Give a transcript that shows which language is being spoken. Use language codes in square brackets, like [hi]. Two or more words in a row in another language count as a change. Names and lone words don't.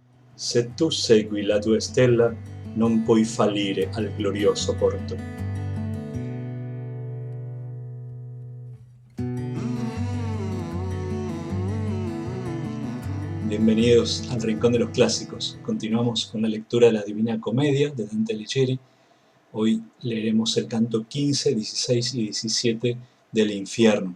[it] Se tu segui la tua stella, non puoi fallire al glorioso porto. [es] Bienvenidos al Rincón de los Clásicos. Continuamos con la lectura de la Divina Comedia de Dante Alighieri. Hoy leeremos el canto 15, 16 y 17 del Infierno.